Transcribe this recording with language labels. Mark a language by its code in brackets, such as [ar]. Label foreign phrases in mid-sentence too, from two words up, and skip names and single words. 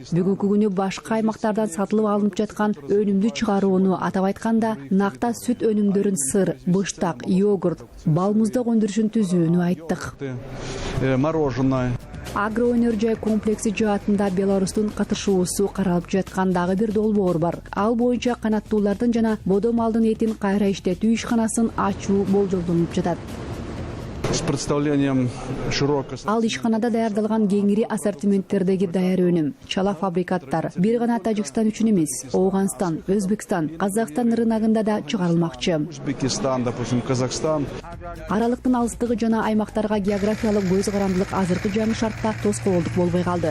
[ky] Бүгүнкү күнү башка аймактардан сатылып алынып жаткан өнүмдү чыгарууну, атап айтканда, накта сүт өнүмдөрүн сыр, быштак, йогурт, бал муздак өндүрүшүн түзүүнү айттык. Агроөнөр-жай комплекси жаатында Беларустун катышуусу каралып жаткан дагы бир долбоор бар. Ал боюнча канаттуулардын жана бодо малдын этин кайра иштетүү ишканасын ачуу болжолдонуп жатат. [ru] С представлением широко... [ky] Ал ишканада даярдалган кеңири ассортименттердеги даяр өнүм, чала фабрикаттар бир гана Тажикстан үчүн эмес, Афганистан, Өзбекстан, Казакстан рыногунда да чыгарылмакчы. [ru] Узбекистан, допустим, Казахстан. [ky] Аралыктын алыстыгы жана аймактарга географиялык көз карандылык азыркы жаңы шартта тоскоолдук болбой калды.